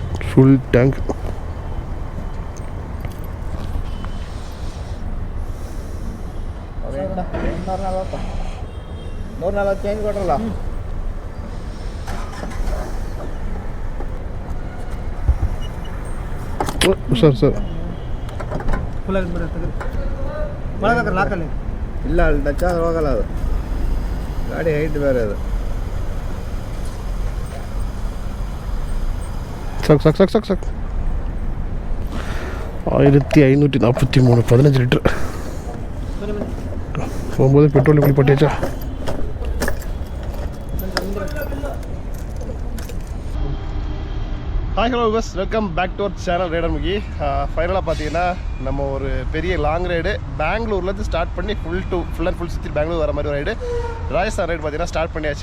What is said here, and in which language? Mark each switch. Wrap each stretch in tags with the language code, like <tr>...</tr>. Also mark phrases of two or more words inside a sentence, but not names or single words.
<en>full tank.</en> <kn>ಚೇಂಜ್ ಕೊಟ್ರಲ್ಲ ಸರ್ ಇಲ್ಲ ಅಲ್ಲಿ ಟಚ್ ಆದ್ರೆ ಹೋಗಲ್ಲ ಅದು ಗಾಡಿ ಹೈಟ್ ಬೇರೆ ಅದು</kn> <ta>ಸಾಕು 1543 15 லிட்டர் 9 பெட்ரோல் இப்படி போட்டியாச்சா.</ta> <en>hi hello guys welcome back to our channel rider Mugi.</en> <ta>ஃபைனலாக பார்த்தீங்கன்னா நம்ம ஒரு பெரிய</ta> <en>long ride</en> <ta>பெங்களூர்லேருந்து ஸ்டார்ட் பண்ணி</ta> <en>full and full</en> <ta>சுற்றி பெங்களூர் வர மாதிரி ஒரு ரைடு ராஜஸ்தான் ரைடு பார்த்தீங்கன்னா ஸ்டார்ட் பண்ணியாச்சு.</ta>